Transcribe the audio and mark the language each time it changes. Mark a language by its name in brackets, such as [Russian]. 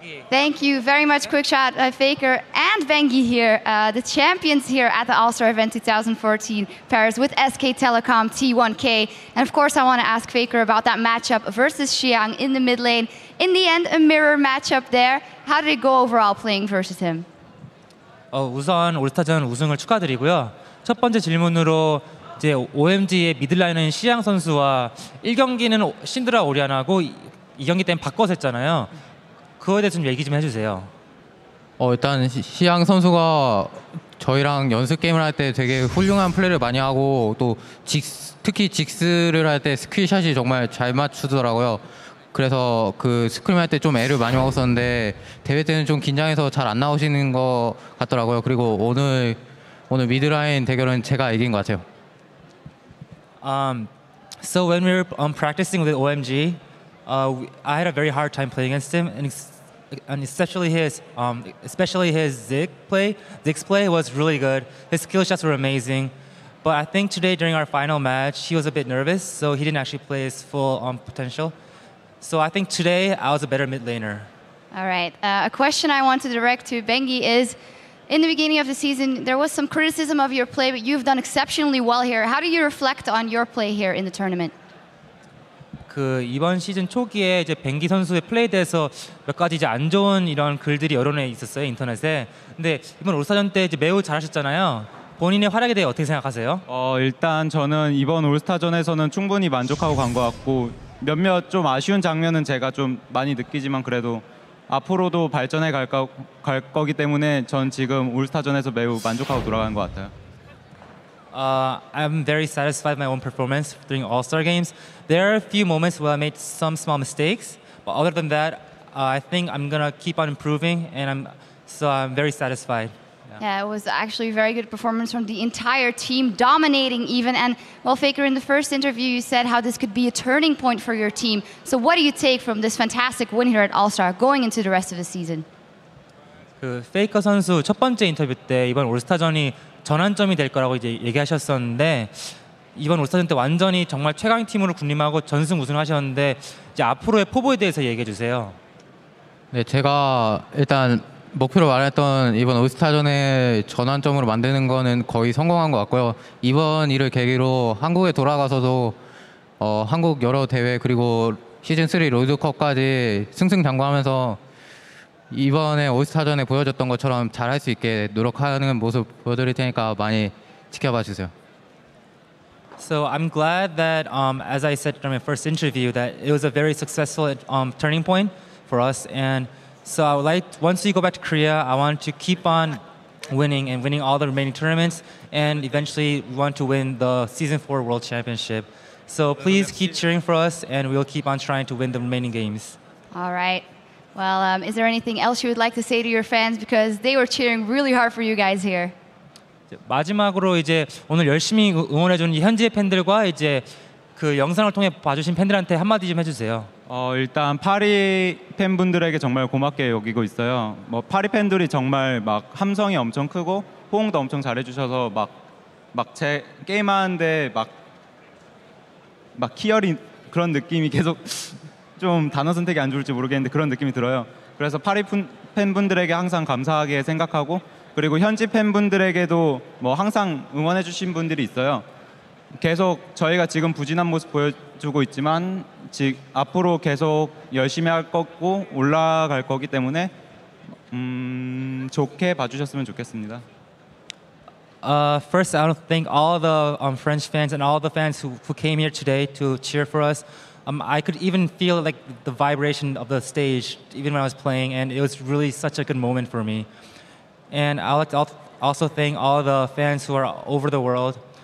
[English] Thank you very much, Quickshot, Faker, and Bengi here, the champions here at the All-Star event 2014 Paris with SK Telecom T1 K. And of course, I want to ask Faker about that matchup versus Xiang in the mid lane. In the end, a mirror matchup there. How did it go overall playing versus him? [Korean] 우선 올스타전 우승을 축하드리고요. 첫 번째 질문으로 이제 OMG의 미들라이너인 시양 선수와 1경기는 신드라 오리아나고 2경기 때는 바꿔서 했잖아요. 그거에 대해서 좀 얘기 좀 해주세요. 일단 시양 선수가 저희랑 연습 게임을 할 때 되게 훌륭한 플레이를 많이 하고 또 특히 직스를 할 때 스크린샷이 정말 잘 맞추더라고요. 그래서 그 스크림 할 때 좀 애를 많이 먹었었는데 대회 때는 좀 긴장해서 잘 안 나오시는 것 같더라고요. 그리고 오늘 미드라인 대결은 제가 이긴 것 같아요. [English] So when we were practicing with OMG, I had a very hard time playing against him, and especially his Ziggs play was really good. His skill shots were amazing, but I think today during our final match, he was a bit nervous, so he didn't actually play his full potential. So I think today I was a better mid laner. All right. A question I want to direct to Bengi is, in the beginning of the season, there was some criticism of your play, but you've done exceptionally well here. How do you reflect on your play here in the tournament? [Korean] 이번 시즌 초기에 이제 뱅기 선수의 플레이에 대해서 몇 가지 이제 안 좋은 이런 글들이 여론에 있었어요, 인터넷에. 근데 이번 올스타전 때 이제 매우 잘하셨잖아요. 본인의 활약에 대해 어떻게 생각하세요? 일단 저는 이번 올스타전에서는 충분히 만족하고 간 것 같고 몇몇 좀 아쉬운 장면은 제가 좀 많이 느끼지만 그래도 앞으로도 발전해 갈 거기 때문에 전 지금 올스타전에서 매우 만족하고 돌아간 것 같아요. [English] I'm very satisfied with my own performance during All-Star games. There are a few moments where I made some small mistakes, but other than that, I think I'm gonna keep on improving, and I'm very satisfied. Yeah, it was actually a very good performance from the entire team, dominating even. And well, Faker, in the first interview, you said how this could be a turning point for your team. So what do you take from this fantastic win here at All-Star going into the rest of the season? [Korean] 페이커 선수 첫 번째 인터뷰 때 이번 올스타전이 전환점이 될 거라고 이제 얘기하셨었는데 이번 올스타전 때 완전히 정말 최강 팀으로 군림하고 전승 우승하셨는데 이제 앞으로의 포부에 대해서 얘기해 주세요. 네, 제가 일단 목표로 말했던 이번 올스타전의 전환점으로 만드는 거는 거의 성공한 것 같고요. 이번 일을 계기로 한국에 돌아가서도 한국 여러 대회 그리고 시즌3 롤드컵까지 승승장구하면서 이번에 올스타전에 보여줬던 것처럼 잘할 수 있게 노력하는 모습 보여드릴 테니까 많이 지켜봐 주세요. [English] So I'm glad that, as I said during my first interview, that it was a very successful turning point for us. And so I would like, once we go back to Korea, I want to keep on winning and winning all the remaining tournaments. And eventually we want to win the Season 4 World Championship. So please keep cheering for us and we'll keep on trying to win the remaining games. All right. Well, is there anything else you would like to say to your fans? Because they were cheering really hard for you guys here. [Korean] 마지막으로 이제 오늘 열심히 응원해준 현지의 팬들과 이제 그 영상을 통해 봐주신 팬들한테 한마디 좀 해주세요. 일단 파리 팬분들에게 정말 고맙게 여기고 있어요. 뭐 파리 팬들이 정말 막 함성이 엄청 크고 호응도 엄청 잘해주셔서 막 제 게임하는데 막 희열이 그런 느낌이 계속 좀 단어 선택이 안 좋을지 모르겠는데 그런 느낌이 들어요. 그래서 파리 팬분들에게 항상 감사하게 생각하고 그리고 현지 팬분들에게도 뭐 항상 응원해주신 분들이 있어요. 계속 저희가 지금 부진한 모습 보여주고 있지만 앞으로 계속 열심히 할 거고 올라갈 거기 때문에 좋게 봐주셨으면 좋겠습니다. [English] First, I want to thank all the French fans and all the fans who came here today to cheer for us. I could even feel like the vibration of the stage even when I was playing, and it was really such a good moment for me. And I would like to also thank all the fans who are over the world.